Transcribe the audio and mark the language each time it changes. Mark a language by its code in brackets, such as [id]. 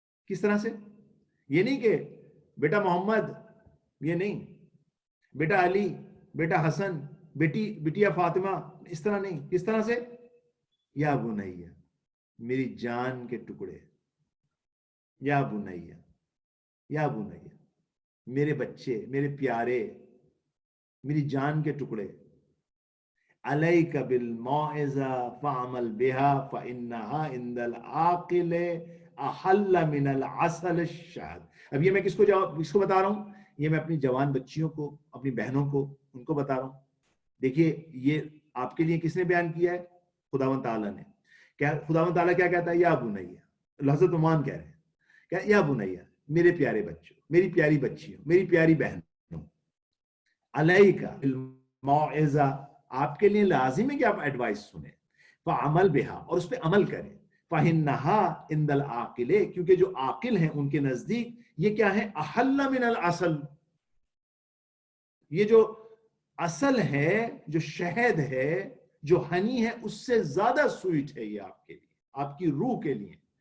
[ur] کس طرح سے, یہ نہیں کہ بیٹا محمد, یہ نہیں, بیٹا علی, بیٹا حسن, بیٹیا فاطمہ, اس طرح نہیں. کس طرح سے, [ar] یا بنیہ, [ur] میری جان کے ٹکڑے, یا بنیہ, یا بنیہ, میرے بچے, میرے پیارے, میری جان کے ٹکڑے. [ar] علیک بالموعظہ فعمل بها فانها عند العاقل احل من العسل الشہد. [ur] اب یہ میں کس کو بتا رہا ہوں, یہ میں اپنی جوان بچیوں کو, اپنی بہنوں کو, ان کو بتا رہا ہوں. دیکھیے یہ آپ کے لیے کس نے بیان کیا ہے, خداوند تعالیٰ نے. کیا خداوند تعالیٰ کیا کہتا ہے, [ar] یا بنیہ. [ur] حضرت عثمان کہہ رہے ہیں کیا, [ar] یا بنیہ, [ur] میرے پیارے بچوں, میری پیاری بچیوں, میری پیاری بہنوں, [ar] علیک بالموعظہ, [ur] آپ کے لیے لازم ہے کہ آپ ایڈوائس سنیں, [ar] فعمل بہا, [ur] اور اس پہ عمل کریں, [ar] فَإِنَّهَا عِنْدَ الْعَاقِلِ, [ur] کیونکہ جو عاقل ہیں ان کے نزدیک یہ کیا ہے, [ar] احل من العسل, [ur] یہ جو اصل ہے, جو شہد ہے, جو ہنی ہے, اس سے زیادہ سویٹ ہے یہ آپ کے لیے, آپ کی روح کے لیے.